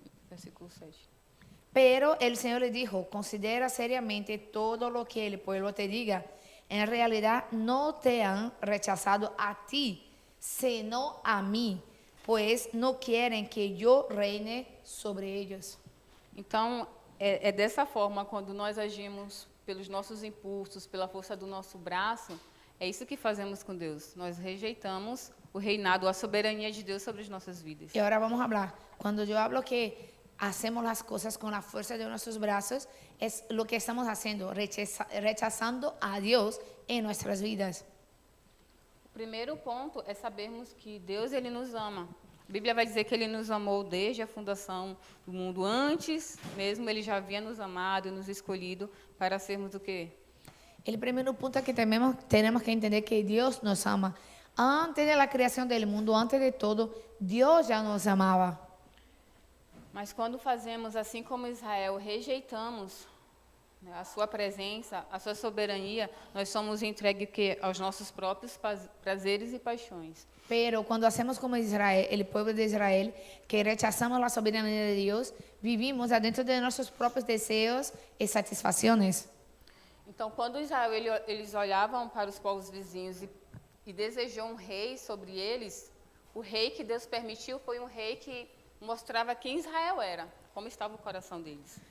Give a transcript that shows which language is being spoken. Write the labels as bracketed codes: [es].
[es] Versículo 7. Pero el Señor le dijo, considera seriamente todo lo que el pueblo te diga. En realidad no te han rechazado a ti, sino a mí, pues no quieren que yo reine sobre ellos. [pt] Então, é dessa forma, quando nós agimos pelos nossos impulsos, pela força do nosso braço, é isso que fazemos com Deus. Nós rejeitamos o reinado, a soberania de Deus sobre as nossas vidas. [es] Y ahora vamos a hablar. Cuando yo hablo que hacemos las cosas con la fuerza de nuestros brazos, es lo que estamos haciendo, rechazando a Dios en nuestras vidas. [pt] O primeiro ponto é sabermos que Deus, ele nos ama. A Bíblia vai dizer que ele nos amou desde a fundação do mundo. Antes mesmo, ele já havia nos amado e nos escolhido para sermos o quê? [es] El primer punto es que tenemos que entender que Dios nos ama. Antes de la creación del mundo, antes de todo, Dios ya nos amaba. [pt] Mas quando fazemos assim como Israel, rejeitamos, né, a sua presença, a sua soberania, nós somos entregues aos nossos próprios prazeres e paixões. [es] Pero cuando hacemos como Israel, el pueblo de Israel, que rechazamos la soberanía de Dios, vivimos adentro de nuestros propios deseos y satisfacciones. [pt] Então, quando Israel eles olhavam para os povos vizinhos e desejou um rei sobre eles, o rei que Deus permitiu foi um rei que mostrava quem Israel era, como estava o coração deles.